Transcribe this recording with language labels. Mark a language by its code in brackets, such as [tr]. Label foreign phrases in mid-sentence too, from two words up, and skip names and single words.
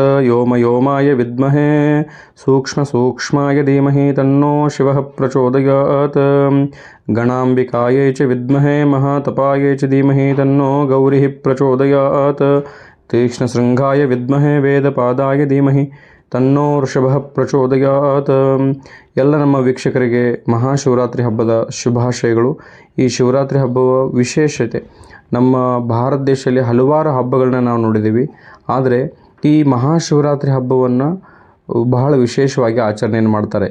[sa] ವ್ಯೋಮಯೋಮಾಯ ವಿದ್ಮಹೇ ಸೂಕ್ಷ್ಮಾಯ ಧೀಮಹಿ ತನ್ನೋ ಶಿವಃ ಪ್ರಚೋದಯಾತ್. ಗಣಾಂಬಿಕಾಯೈ ಚ ವಿದ್ಮಹೇ ಮಹಾತಪಾಯೈ ಚ ಧೀಮಹಿ ತನ್ನೋ ಗೌರಿಃ ಪ್ರಚೋದಯಾತ್. ತೀಕ್ಷ್ಣಶೃಂಗಾಯ ವಿದ್ಮಹೇ ವೇದಪಾದಾಯ ಧೀಮಹಿ ತನ್ನೋ ವೃಷಭಃ ಪ್ರಚೋದಯಾತ್. [kn] ಎಲ್ಲ ನಮ್ಮ ವೀಕ್ಷಕರಿಗೆ ಮಹಾಶಿವರಾತ್ರಿ ಹಬ್ಬದ ಶುಭಾಶಯಗಳು. ಈ ಶಿವರಾತ್ರಿ ಹಬ್ಬವ ವಿಶೇಷತೆ, ನಮ್ಮ ಭಾರತ ದೇಶದಲ್ಲಿ ಹಲವಾರು ಹಬ್ಬಗಳನ್ನ ನಾವು ನೋಡಿದ್ದೀವಿ. ಆದರೆ ಈ ಮಹಾಶಿವರಾತ್ರಿ ಹಬ್ಬವನ್ನು ಬಹಳ ವಿಶೇಷವಾಗಿ ಆಚರಣೆಯನ್ನು ಮಾಡ್ತಾರೆ.